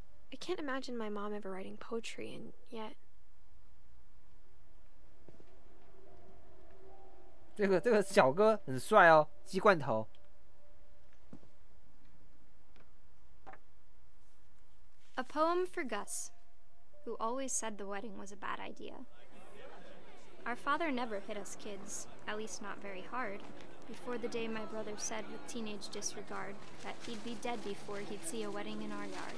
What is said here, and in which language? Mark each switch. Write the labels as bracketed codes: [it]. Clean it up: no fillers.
[en] I can't imagine my mom ever writing poetry, and yet. [zh] 这个小哥很帅哦，鸡冠头。 [en] A poem for Gus, who always said the wedding was a bad idea. Our father never hit us kids, at least not very hard, before the day my brother said with teenage disregard that he'd be dead before he'd see a wedding in our yard.